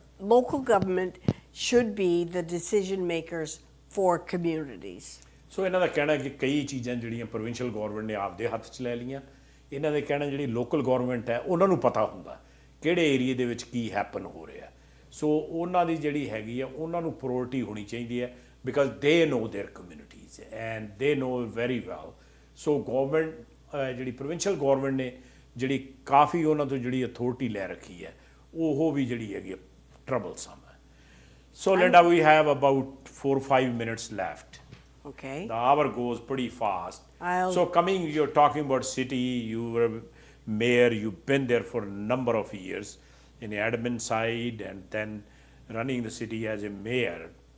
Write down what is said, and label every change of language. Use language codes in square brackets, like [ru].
[en] Local government should be the decision makers for communities. [pa] ਸੋ ਇਹਨਾਂ ਦਾ ਕਹਿਣਾ ਕਿ ਕਈ ਚੀਜ਼ਾਂ ਜਿਹੜੀਆਂ ਪ੍ਰੋਵਿੰਸ਼ੀਅਲ ਗਵਰਨਮੈਂਟ ਨੇ ਆਪਦੇ ਹੱਥ 'ਚ ਲੈ ਲਈਆਂ, ਇਹਨਾਂ ਦੇ ਕਹਿਣਾ ਜਿਹੜੀ ਲੋਕਲ ਗਵਰਨਮੈਂਟ ਹੈ ਉਹਨਾਂ ਨੂੰ ਪਤਾ ਹੁੰਦਾ ਕਿਹੜੇ ਏਰੀਏ ਦੇ ਵਿੱਚ ਕੀ ਹੈਪਨ ਹੋ ਰਿਹਾ। ਸੋ ਉਹਨਾਂ ਦੀ ਜਿਹੜੀ ਹੈਗੀ ਆ ਉਹਨਾਂ ਨੂੰ ਪ੍ਰਾਇੋਰਟੀ ਹੋਣੀ ਚਾਹੀਦੀ ਹੈ, [en] Because they know their communities and they know very well. [pa] ਸੋ ਗਵਰਨਮੈਂਟ ਜਿਹੜੀ ਪ੍ਰੋਵਿੰਸ਼ੀਅਲ ਗਵਰਨਮੈਂਟ ਨੇ ਜਿਹੜੀ ਕਾਫੀ ਉਹਨਾਂ ਤੋਂ ਜਿਹੜੀ ਅਥਾਰਟੀ ਲੈ ਰੱਖੀ ਹੈ, ਉਹ ਵੀ ਜਿਹੜੀ ਹੈਗੀ troublesome. [en] So Linda, we have about 4 or 5 minutes left. Okay. The hour goes pretty fast. So coming, you're talking about city, you were mayor, you've been there for a number of years in the admin side and then running the city as a mayor.